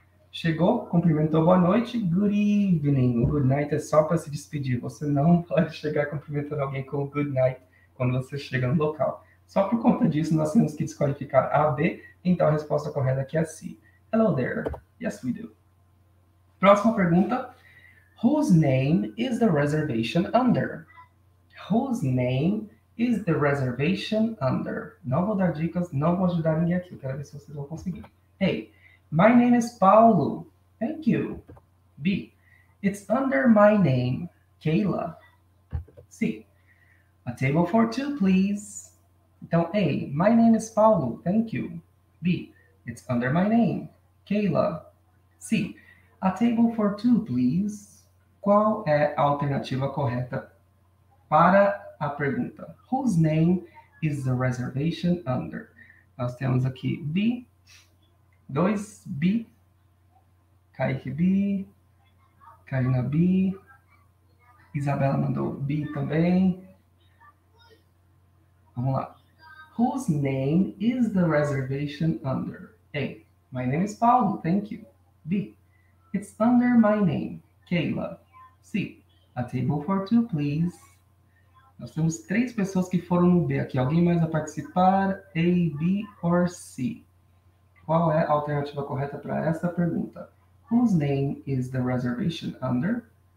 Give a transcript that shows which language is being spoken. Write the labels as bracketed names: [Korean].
[Portuguese] Chegou, cumprimentou, boa noite, [English] good evening. [Portuguese] Good night é só para se despedir. Você não pode chegar cumprimentando alguém com [English] good night [Portuguese] quando você chega no local. Só por conta disso, nós temos que desqualificar A, B, então a resposta correta aqui é C. [English] Hello there. Yes, we do. [Portuguese] Próxima pergunta. [English] Whose name is the reservation under? Whose name is the reservation under? [Portuguese] Não vou dar dicas, não vou ajudar ninguém aqui. Eu quero ver se vocês vão conseguir. [English] Hey, my name is Paulo. Thank you. B, it's under my name, Kayla. C, a table for two, please. Então, A, my name is Paulo. Thank you. B, it's under my name, Kayla. C, a table for two, please. [Portuguese] Qual é a alternativa correta para a pergunta? [English] Whose name is the reservation under? [Portuguese] Nós temos aqui B, 2, B, Kaique B, Karina B, Isabela mandou B também. Vamos lá. [English] Whose name is the reservation under? A, my name is Paulo, thank you. B, it's under my name, Kayla. C, a table for two, please. [Portuguese] Nós temos 3 pessoas que foram no B aqui. Alguém mais a participar? [English] A, B or C? [Portuguese] Qual é a alternativa correta para essa pergunta? [English] Whose name is the reservation under?